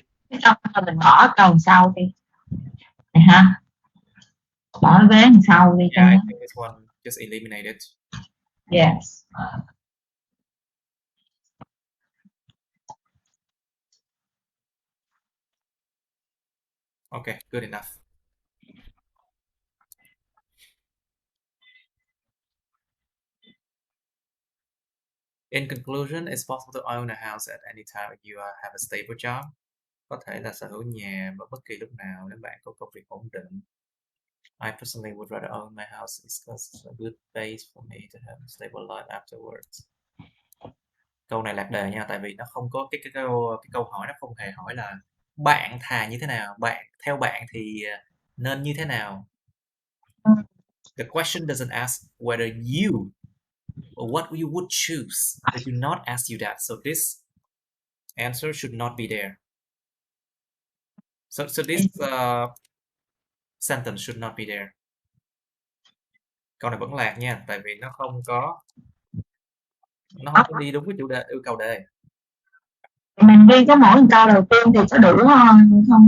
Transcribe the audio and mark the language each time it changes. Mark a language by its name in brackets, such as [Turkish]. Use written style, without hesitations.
[Vietnamese] Cái câu mình bỏ câu sau đi, này ha, bỏ vế sau đi. [English] Yeah, I think this one just eliminate it. Yes. Okay, good enough. In conclusion, it's possible to own a house at any time if you have a stable job. [Vietnamese] Có thể là sở hữu nhà vào bất kỳ lúc nào nếu bạn có công việc ổn định. [English] I personally would rather own my house because it's a good base for me to have a stable life afterwards. [Vietnamese] Câu này lạc đề nha, tại vì nó không có cái câu hỏi, nó không hề hỏi là bạn thà như thế nào, theo bạn thì nên như thế nào. [English] The question doesn't ask whether you or what you would choose. It do not ask you that, so this answer should not be there. So this sentence should not be there. [Vietnamese] Câu này vẫn lạc nha, tại vì nó không có đi đúng với chủ đề yêu cầu đề. Mình đi có mỗi câu đầu tiên thì có đủ không?